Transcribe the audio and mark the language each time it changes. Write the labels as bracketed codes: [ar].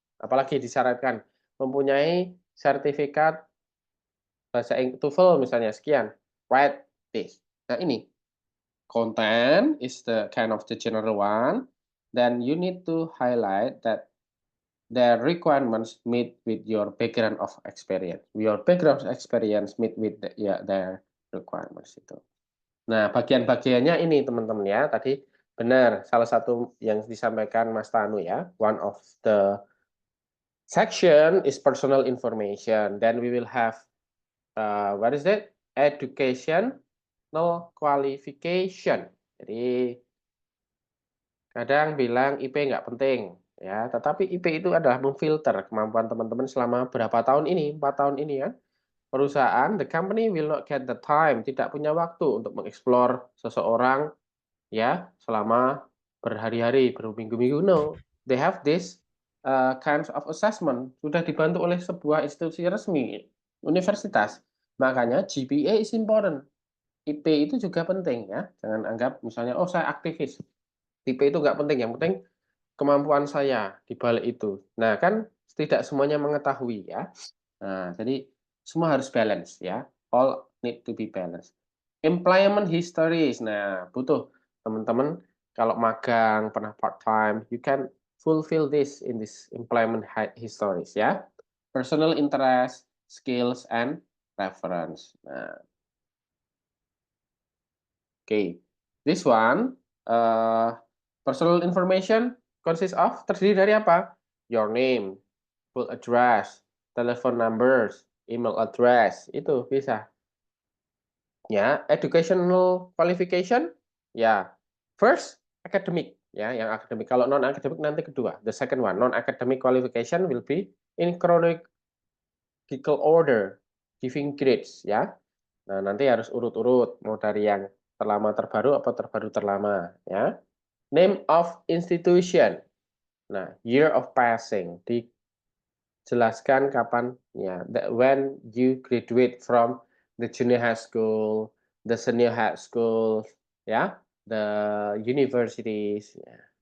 [id] Apalagi disyaratkan mempunyai sertifikat bahasa TOEFL misalnya sekian, [en] write this. [id] Nah ini [en] content is the kind of the general one. Then you need to highlight that the requirements meet with your background of experience. Your background of experience meet with their requirements itu. [id] Nah, bagian-bagiannya ini teman-teman ya. Tadi benar salah satu yang disampaikan Mas Tanu ya. [en] One of the section is personal information. Then we will have what is that? Educational qualification. [id] Jadi kadang bilang IP nggak penting ya, tetapi IP itu adalah memfilter kemampuan teman-teman selama berapa tahun ini, 4 tahun ini ya. Perusahaan, [en] the company will not get the time, [id] tidak punya waktu untuk mengeksplor seseorang ya selama berhari-hari, berminggu-minggu. [en] No, they have this kinds of assessment, [id] sudah dibantu oleh sebuah institusi resmi, universitas. [en] Makanya GPA is important. [id] IP itu juga penting ya. Jangan anggap misalnya, oh saya aktivis. IP itu nggak penting, yang penting kemampuan saya di balik itu. Nah, kan tidak semuanya mengetahui ya. Nah, jadi semua harus balance ya. [en] All need to be balanced. Employment histories. [id] Nah, butuh teman-teman kalau magang, pernah [en] part time, you can fulfill this in this employment histories ya. Personal interest, skills and reference. Nah, okay. This one personal information consists of, [id] terdiri dari apa? [en] Your name, full address, telephone numbers, email address, [id] itu bisa. [en] Ya, educational qualification, ya. First, academic, [id] ya, yang akademik. Kalau non academic nanti kedua. [en] The second one, non academic qualification will be in chronological order, giving grades, ya. [id] Nah, nanti harus urut-urut, mau dari yang terlama terbaru apa terbaru terlama, ya. [en] Name of institution. Nah, year of passing. [id] Dijelaskan kapan [en] ya, when you graduate from the junior high school, the senior high school, ya, the universities. Ya.